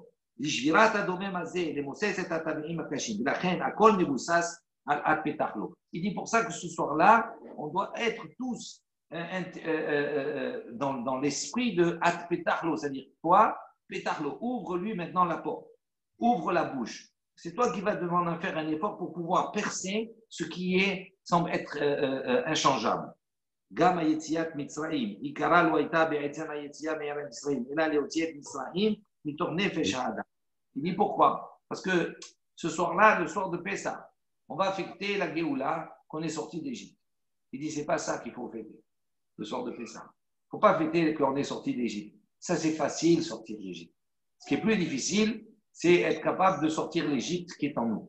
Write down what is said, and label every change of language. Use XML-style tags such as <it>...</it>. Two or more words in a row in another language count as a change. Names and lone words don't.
<fr>Il dit pour ça que ce soir-là, on doit être tous dans l'esprit de</fr> <he>את פתח לו,</he> <fr>c'est-à-dire toi, Petachlo, ouvre-lui maintenant la porte, ouvre la bouche. C'est toi qui vas demander à faire un effort pour pouvoir percer ce qui semble être inchangeable.</fr> <he>גם יציאת מצרים, עיקרה לא הייתה בעצם יציאת מארץ מצרים, אלא להוציא מצרים, מתוך נפש האדם.</he> <fr>Il dit pourquoi? Parce que ce soir-là, le soir de Pessah, on va fêter la Géoula qu'on est sorti d'Égypte. Il dit c'est pas ça qu'il faut fêter, le soir de Pessah. Il ne faut pas fêter qu'on est sorti d'Égypte. Ça, c'est facile, sortir d'Égypte. Ce qui est plus difficile, c'est être capable de sortir l'Égypte qui est en nous.</fr>